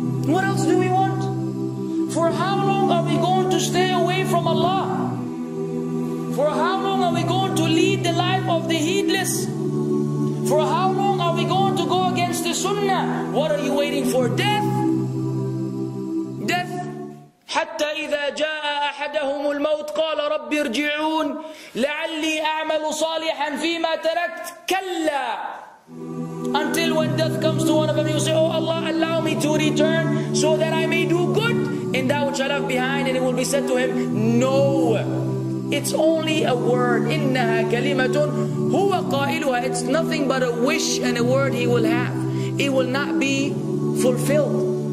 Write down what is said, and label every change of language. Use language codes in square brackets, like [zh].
[en] What else do we want? For how long are we going to stay away from Allah? For how long are we going to lead the life of the heedless? For how long are we going to go against the sunnah? What are you waiting for? Death? Death. [ar] حتى إذا جاء أحدهم الموت قال رب ارجعون لعلي أعمل صالحا فيما تركت كلا. [en] Until when death comes to one of them, you say, oh Allah, allow me to return so that I may do good in that which I left behind. And it will be said to him, no, it's only a word. [ar] إنها كلمة هو قائلها. [en] It's nothing but a wish and a word he will have. It will not be fulfilled.